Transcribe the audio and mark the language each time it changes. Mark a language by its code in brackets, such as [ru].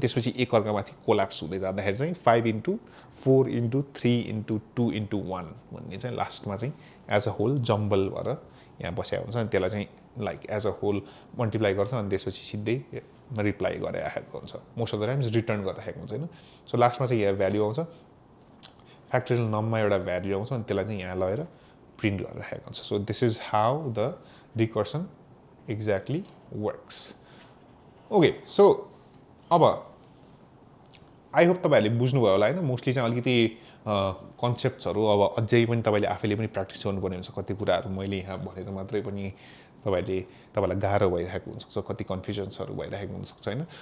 [ne] त्यसपछि एकअर्कामाथि कोल्याप्स हुँदै जाँदाखेरि चाहिँ 5 इन्टु 4 इन्टु 3 इन्टु 2 इन्टु 1 भन्ने चाहिँ लास्टमा चाहिँ एज अ होल जम्बल भएर यहाँ बसेको हुन्छ। अनि त्यसलाई चाहिँ like as a whole multiply गर्छ अनि त्यसपछि सिधै रिप्लाई गरेर राखेको हुन्छ। Most of the times return गरेर राखेको हुन्छ होइन। सो लास्टमा चाहिँ यहाँ भ्याल्यु आउँछ, फ्याक्टोरियल नम्बरमा एउटा भ्याल्यु आउँछ अनि त्यसलाई चाहिँ यहाँ लगेर प्रिन्ट गरेर राखेको हुन्छ। [en] So this is how the recursion exactly works. [ne] Okay, so अब आई होप तपाईँहरूले बुझ्नुभयो होला होइन। मोस्टली चाहिँ अलिकति कन्सेप्ट्सहरू अब अझै पनि तपाईँले आफैले पनि प्र्याक्टिस गर्नुपर्ने हुन्छ। कति कुराहरू मैले यहाँ भनेर मात्रै पनि तपाईँलाई गाह्रो भइरहेको हुनसक्छ, कति कन्फ्युजन्सहरू भइरहेको हुनसक्छ होइन।